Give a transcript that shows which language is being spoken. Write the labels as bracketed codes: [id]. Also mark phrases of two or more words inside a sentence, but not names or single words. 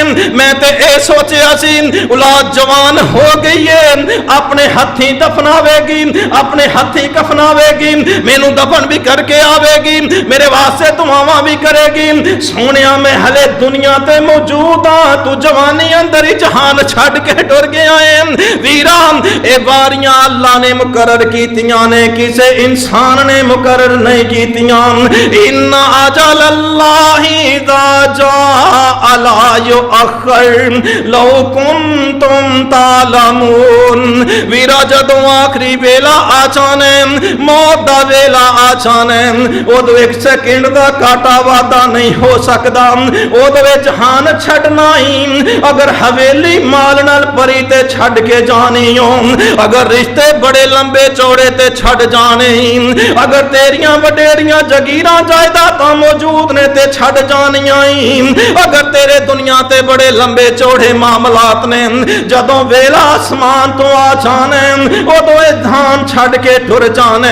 [pa] میں تے اے سوچیا سی اولاد جوان ہو گئی ہے، اپنے ہتھی دفناویگی، اپنے ہتھی کفناویگی، مینو دفن بھی کرکے آویگی، میرے واسطے دعاواں بھی کریگی. سونیا میں ہلے دنیا تے موجود ہاں، تو جوانی اندر ہی جہان چھڈ کے ٹر گیا ہے. ویرا اے باریاں اللہ نے مقرر کیتیاں نے، کسے انسان نے مقرر نہیں کیتیاں. [ar] إن أجل الله إذا جاء لا يؤخر لو كنتم تعلمون. [pa] ویرا جدوں آخری ویلا آ جانے، موت دا ویلا آ جانے، اودوں ایک سیکنڈ دا کاٹا وادا نہیں ہو سکدا. اودوں جہان چھڈنا ہی، اگر حویلی مال نال پری تے چھڈ کے جانی ہو، اگر رشتے بڑے لمبے چوڑے تے چھڈ جانے ہی، اگر تیریاں وڈیریاں جگیراں جائیداداں موجود نے تے چھڈ جانیاں ہی، اگر تیرے دنیا تے بڑے لمبے چوڑے معاملات نے، جدوں ویلا اسمان تو آ جانے اودوں دھان چھڈ کے ٹر جانے.